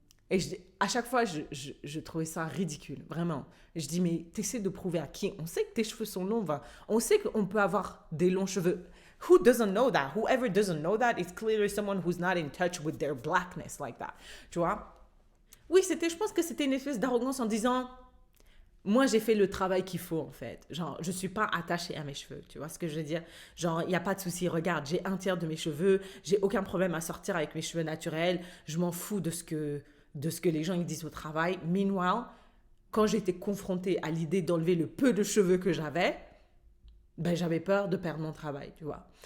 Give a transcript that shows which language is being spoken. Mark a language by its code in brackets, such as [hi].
[fr] Et à chaque fois, je trouvais ça ridicule, vraiment. Je dis, mais t'essaies de prouver à qui? On sait que tes cheveux sont longs, on sait qu'on peut avoir des longs cheveux. [en] Who doesn't know that? Whoever doesn't know that is clearly someone who's not in touch with their blackness like that. [fr] Tu vois? Oui, je pense que c'était une espèce d'arrogance en disant, moi, j'ai fait le travail qu'il faut, en fait. Genre, je suis pas attachée à mes cheveux. Tu vois ce que je veux dire? Genre, il n'y a pas de souci. Regarde, j'ai un tiers de mes cheveux. J'ai aucun problème à sortir avec mes cheveux naturels. Je m'en fous de ce que les gens ils disent au travail. Meanwhile, quand j'étais confrontée à l'idée d'enlever le peu de cheveux que j'avais, ben, j'avais peur de perdre mon travail, tu vois.